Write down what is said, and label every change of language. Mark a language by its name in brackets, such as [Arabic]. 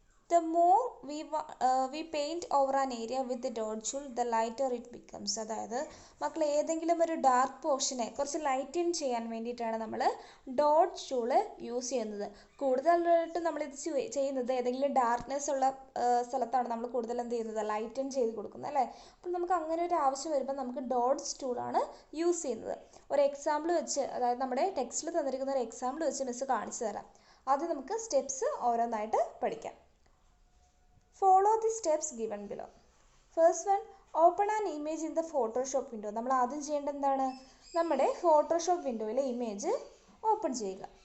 [English] The more we paint over an area with the dot tool, the lighter it becomes. [Malayalam] അതായത് മക്കൾ ഏതെങ്കിലും ഒരു dark പോർഷനെ കുറച്ച് lighten ചെയ്യാൻ വേണ്ടിയിട്ടാണ് നമ്മൾ ഡോട്ട് ടൂള് യൂസ് ചെയ്യുന്നത്. കൂടുതലായിട്ട് നമ്മളിത് ചെയ്യുന്നത് ഏതെങ്കിലും ഡാർക്ക്നെസ് ഉള്ള സ്ഥലത്താണ് നമ്മൾ കൂടുതൽ എന്ത് ചെയ്യുന്നത്, ലൈറ്റൻ ചെയ്ത് കൊടുക്കുന്നത് അല്ലേ. അപ്പോൾ നമുക്ക് അങ്ങനെ ഒരു ആവശ്യം വരുമ്പോൾ നമുക്ക് ഡോട്ട്സ് ടൂളാണ് യൂസ് ചെയ്യുന്നത്. ഒരു എക്സാമ്പിൾ വെച്ച്, അതായത് നമ്മുടെ ടെക്സ്റ്റിൽ തന്നിരിക്കുന്ന ഒരു എക്സാമ്പിൾ വെച്ച് മിസ് കാണിച്ചു തരാം. ആദ്യം നമുക്ക് സ്റ്റെപ്സ് ഓരോന്നായിട്ട് പഠിക്കാം. [English] Follow the steps given below. First one, open an image in the Photoshop window. [Malayalam] നമ്മൾ ആദ്യം ചെയ്യേണ്ടത് എന്താണ്, നമ്മുടെ ഫോട്ടോഷോപ്പ് വിൻഡോയിലെ ഇമേജ് ഓപ്പൺ ചെയ്യുക.